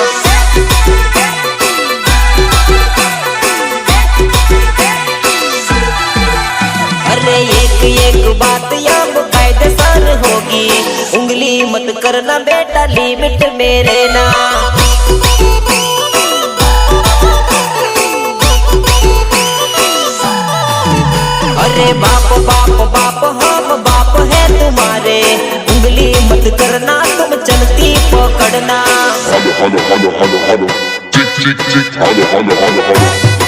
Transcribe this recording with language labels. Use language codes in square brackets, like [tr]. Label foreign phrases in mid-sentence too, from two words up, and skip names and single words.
[hi] अरे एक एक बात अब कायदेसर होगी, उंगली मत करना बेटा लिमिट में रहना। अरे बाप बाप बाप हम बाप है तुम्हारे, उंगली मत करना तुम चलती पकड़ना। [de] Hallo, hallo, hallo, hallo, hallo. Tick, tick, tick, hallo, hallo, hallo, hallo.